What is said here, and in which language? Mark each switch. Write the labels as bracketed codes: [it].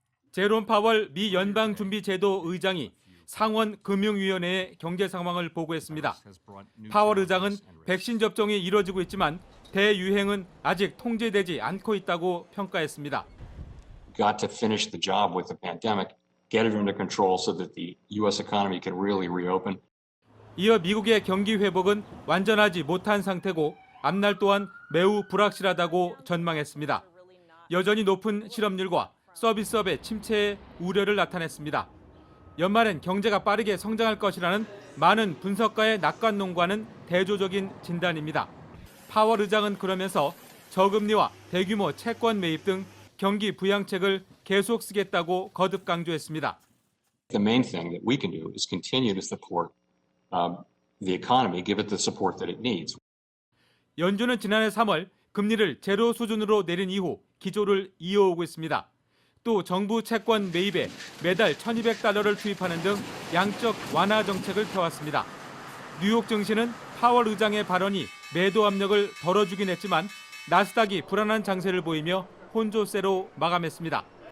[ko] 제롬 파월 미 연방준비제도 의장이 상원 금융위원회의 경제 상황을 보고했습니다. 파월 의장은 백신 접종이 이뤄지고 있지만 대유행은 아직 통제되지 않고 있다고 평가했습니다. [en] Got to finish the job with the pandemic, get it under control so that the U.S. economy can really reopen. [ko] 이어 미국의 경기 회복은 완전하지 못한 상태고 앞날 또한 매우 불확실하다고 전망했습니다. 여전히 높은 실업률과 서비스업의 침체의 우려를 나타냈습니다. 연말엔 경제가 빠르게 성장할 것이라는 많은 분석가의 낙관론과는 대조적인 진단입니다. 파월 의장은 그러면서 저금리와 대규모 채권 매입 등 경기 부양책을 계속 쓰겠다고 거듭 강조했습니다. [en] The main thing that we can do is continue to support the economy, give it the support that it needs. [ko] 연준은 지난해 3월 금리를 제로 수준으로 내린 이후 기조를 이어오고 있습니다. 또 정부 채권 매입에 매달 $1,200를 투입하는 등 양적 완화 정책을 펴왔습니다. 뉴욕 증시는 파월 의장의 발언이 매도 압력을 덜어주긴 했지만 나스닥이 불안한 장세를 보이며 혼조세로 마감했습니다.